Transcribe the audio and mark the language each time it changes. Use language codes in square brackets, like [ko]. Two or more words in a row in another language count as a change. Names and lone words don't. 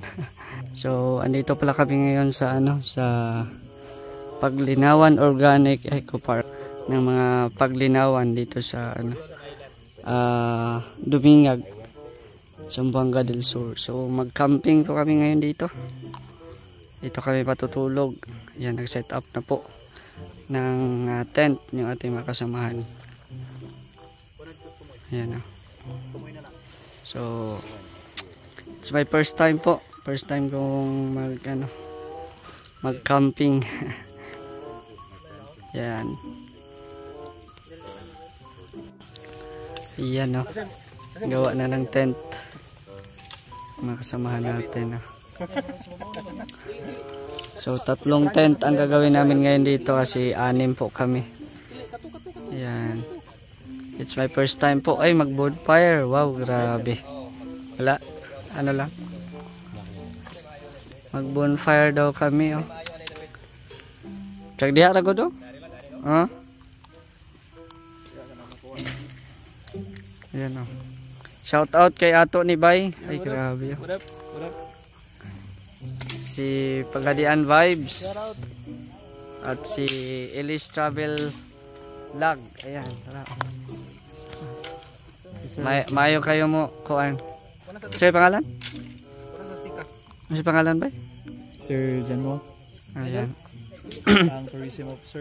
[tl] So andito pala kami ngayon sa sa Paglinawan Organic Eco Park ng mga paglinawan dito sa Dumingag, Zamboanga del Sur. So mag-camping po kami ngayon dito. Dito kami patutulog. Yan, nag-set up na po ng tent yung ating mga kasamahan. Ayan o. [en] So, it's my first time po. First time [tl] kong mag-camping. Yan. Ayan o. Gawa na ng tent. Mga kasamahan natin o. So 3 tent ang gagawin namin ngayon dito kasi 6 po kami. Ayan. [en] It's my first time po [tl] ay mag [en] bonfire. [tl] Wow, grabe. Wala, ano lang. Mag bonfire daw kami oh. [ceb] Kag diha ra gud oh. Ayan oh. [en] Shout out [ceb] kay ato ni Bay. Ay grabe oh. [tl] Si Pagadian Vibes at si Elise Travel Vlog. Ayan, tara. Mayo kayo mo kuan. Say pangalan? Ano si pangalan ba? Sir General. Ayan. Ang tourism officer.